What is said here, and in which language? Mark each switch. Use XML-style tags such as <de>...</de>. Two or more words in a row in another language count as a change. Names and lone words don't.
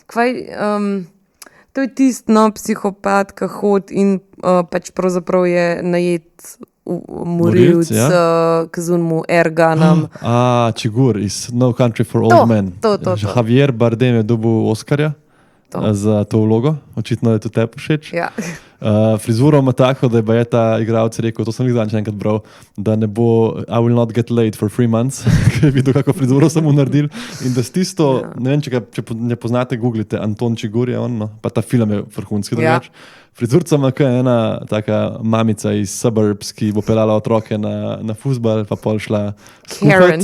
<sl>To je tist, no, psihopat, ki hodi in pač pravzaprav je najet morilc, ki z unmu Erganom. Čigur iz No Country for Old Men. To. Javier Bardem je dobil Oscarja za to vlogo, očitno je to tebi všeč. Ja. Frizuro ima tako, da je ta igralec rekel, to sem jih zadnjič enkrat bral, da ne bo</sl> <en>I will not get laid for 3 months,</en> <sl>ker je videl, kako frizuro sem mu naredil. In da s tisto, ne vem, če ne poznate, googlite, Anton Čigur je on, no? Pa ta film je vrhunski drugač. Frizurca ima kaj ena taka mamica iz suburbs, ki bo pelala otroke na fuzbal, pa pol šla Karen.</sl>